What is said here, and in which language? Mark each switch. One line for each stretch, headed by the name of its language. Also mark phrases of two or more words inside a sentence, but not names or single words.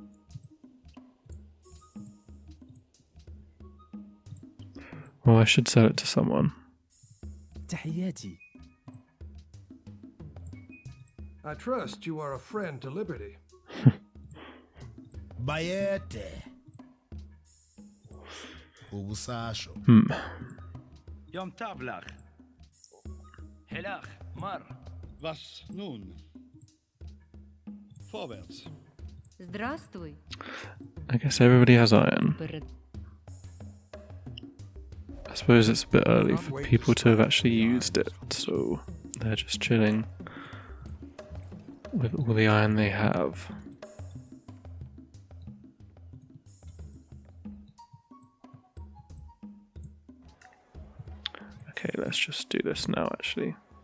English: Well, I should sell it to someone.
Arabic: تحياتي.
English: I trust you are a friend to liberty.
Zulu: Bayete. Ubusasho. يوم تابلغ هلاخ مر.
German: Was nun? Vorwärts.
Russian: Здравствуй.
English: I guess everybody has iron. I suppose it's a bit early for people to have actually used it, so they're just chilling with all the iron they have. Okay, let's just do this now actually.